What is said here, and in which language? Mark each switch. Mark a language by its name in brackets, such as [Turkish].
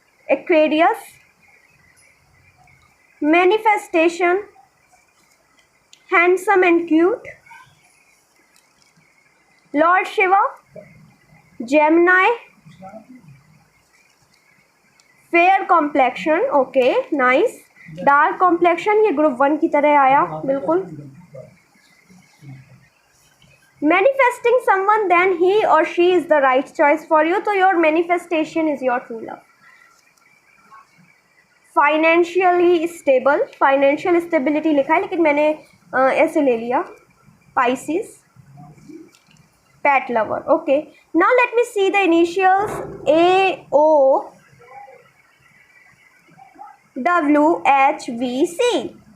[English] Aquarius, manifestation, handsome and cute, lord Shiva, Gemini, fair complexion, okay nice, dark complexion, [Hindi] ये group 1 की तरह आया बिल्कुल। [English] Manifesting someone, then he or she is the right choice for you, तो your manifestation is your true love. Financially stable, financial stability [Hindi] लिखा है लेकिन मैंने ऐसे ले लिया। [English] Pisces, pet lover, okay. Now let me see the initials A O W H V C.